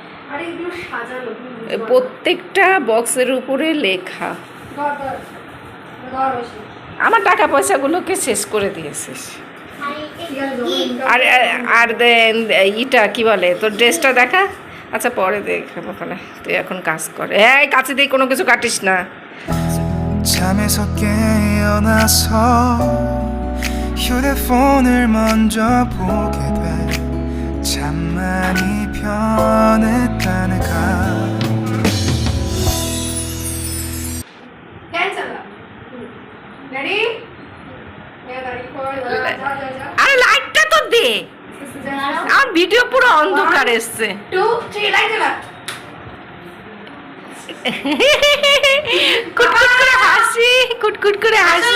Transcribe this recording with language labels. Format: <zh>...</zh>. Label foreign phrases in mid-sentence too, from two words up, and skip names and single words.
<bn>প্রত্যেকটা বক্সের উপরে লেখা। আমার টাকা পয়সাগুলোকে শেষ করে দিয়েছিস। আর আর ইটা কি বলে, তোর ড্রেসটা দেখা। আচ্ছা পরে দেখবো, ওখানে তুই এখন কাজ করে। হ্যাঁ কাছে দিয়ে কোনো কিছু কাটিস না।</bn> <ko>잠에서 깨어나서 휴대폰을 먼저 보게 돼 참 많이 변했다네가</ko> <bn>আরে লাইটটা তো দে, আমার ভিডিও পুরো অন্ধকার এসছে। কুটকুট করে হাসি, কুটকুট করে হাসি।</bn>